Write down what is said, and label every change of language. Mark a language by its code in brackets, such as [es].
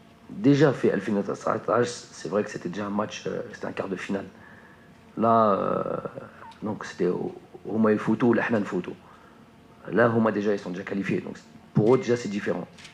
[fr] Déjà fait 2019, c'est vrai que c'était déjà un match, c'était un quart de finale. Là, donc c'était [ar] هما يفوتوا ولا احنا نفوتوا. [fr] Là, [ar] هما [fr] déjà ils sont déjà qualifiés. Donc pour eux déjà c'est différent.